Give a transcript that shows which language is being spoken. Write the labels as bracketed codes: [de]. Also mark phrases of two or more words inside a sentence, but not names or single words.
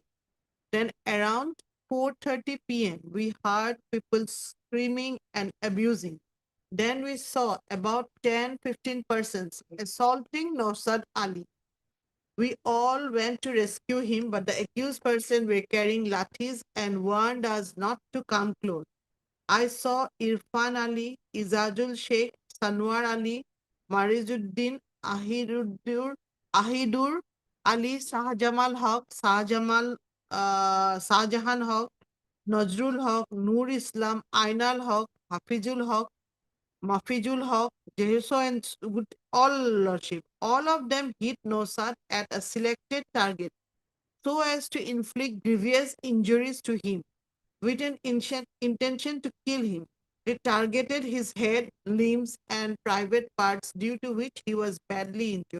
[en] Then around 4:30 p.m., we heard people screaming and abusing. Then we saw about 10-15 persons assaulting Nosad Ali. We all went to rescue him, but the accused person were carrying lathis and warned us not to come close. I saw Irfan Ali, Izadul Sheikh, Sanwar Ali, Marizuddin, Ahidur Ali, Shahjamal Haq, Shahjahan Haq, Nazrul Haq, Nur Islam, Ainal Haq, Hafizul Haq, Mafijul Haq, Jehuso and all lordship, all of them hit Nosat at a selected target so as to inflict grievous injuries to him with an intention to kill him. They targeted his head, limbs, and private parts, due to which he was badly injured.